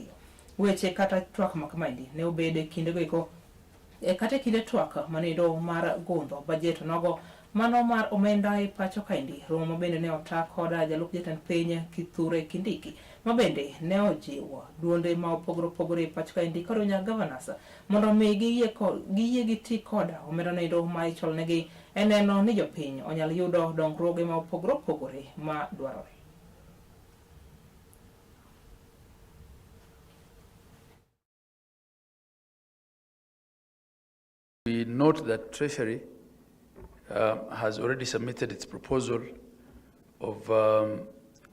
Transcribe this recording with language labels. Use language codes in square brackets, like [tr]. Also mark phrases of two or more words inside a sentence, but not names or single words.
[luo] Weche kata twak makamaendi ne obede kinde goeko kata kinde twak manindo mar gundho budget nogo mano mar omenda e Pacho kaendi, romo bende ne ota koda jalup jatend piny Kithure Kindiki, mabende ne ojiwo duonde ma opogore e Pacho kaendi kod nya governors mondo mi giyie giti koda omenda nindo ma ichwalnegi e neno ni jopiny onyal yudo dongruoge ma opogore ma dwarore. [en] We note that Treasury has already submitted its proposal of